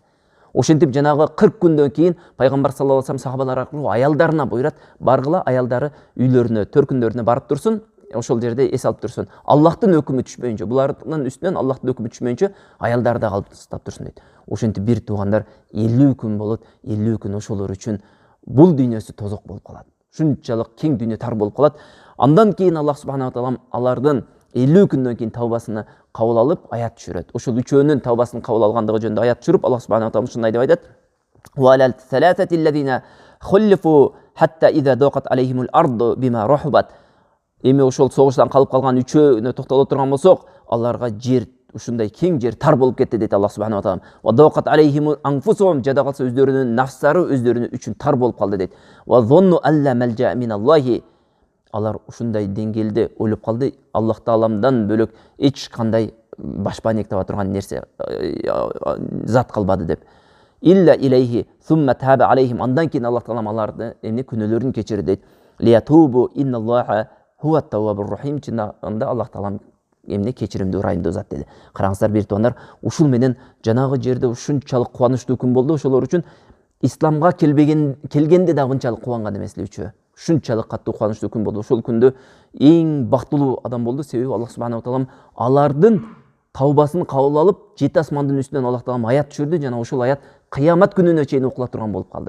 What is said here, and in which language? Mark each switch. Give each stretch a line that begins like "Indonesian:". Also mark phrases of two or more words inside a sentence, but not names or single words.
Kyrgyz: Ошентип жанагы 40 күндөн кийин пайгамбар
Arabic: صلى الله عليه وسلم
Kyrgyz: сахабалар аркылуу аялдарына буйрат, баргыла аялдары үйлөрүнө, төркүндөрүнө барып турсун, ошол жерде эс алып турсун. Аллахтын өкүмү түшпөйүнчө, булардын үстүнөн Аллахтын өкүмү түшмөйүнчө аялдары да калып тастап турсун дейт. Ошентип бир туугандар 50 күн болот, 50 күн ошолор үчүн бул дүйнөсү тозок болуп калат. Ушунчалык кең дүйнө тар болуп калат. Андан кийин
Arabic: الله سبحانه وتعالى
Kyrgyz: алардын 50 күндөн кийин тавбасыны кабыл алып аят түшүрөт. Ошол үчөөнүн тавбасын кабыл алгандыгы жөнүндө аят түшүрүп,
Arabic: الله سبحانه وتعالى
Kyrgyz: ушундай деп айтат:
Arabic: "وعلى الثلاثة الذين خلفوا حتى إذا ضاقت عليهم الأرض بما رحبت".
Kyrgyz: Эми ошол согуштан калып калган үчөөнө токтоло турган болсок, аларга жер, ушундай кең жер тар болуп кетти дейт
Arabic: الله سبحانه وتعالى. "وضاقت عليهم أنفسهم",
Kyrgyz: жада калса өздөрүнүн нафстары өздөрүнүн үчүн тар болуп калды дейт.
Arabic: "وظنوا أن لا ملجأ من الله",
Kyrgyz: алар ушундай деңгээлде ойлоп калды, Аллах тааламдан бөлөк эч кандай башпаанек таба турган нерсе зат калбады деп.
Arabic: "إلا إليه ثم تاب عليهم",
Kyrgyz: андан кийин Аллах таалам аларды эмне күнөөлөрүн кечирди дейт.
Arabic: "ليتوبوا إن الله هو التواب الرحيم",
Kyrgyz: чындагында Аллах таалам эмне кечиримдүү, ырайымдуу зат деди. Караңыздар бир туугандар, ушул менен жанагы жерде ушунчалык кубанычтуу күн болду ошолор үчүн. Исламга келгенде да мынчалык кубанган эмес эле үчөө. Ушунчалык катуу кубанычтуу күн болду. Ошол күндө эң бактылуу адам болду, себеби
Arabic: الله سبحانه وتعالى
Kyrgyz: алардын тавбасын кабыл алып, 7 асмандын үстүнөн Аллах таалам аят түшүрдү, жана ошол аят кыямат күнүнө чейин окула турган болуп калды.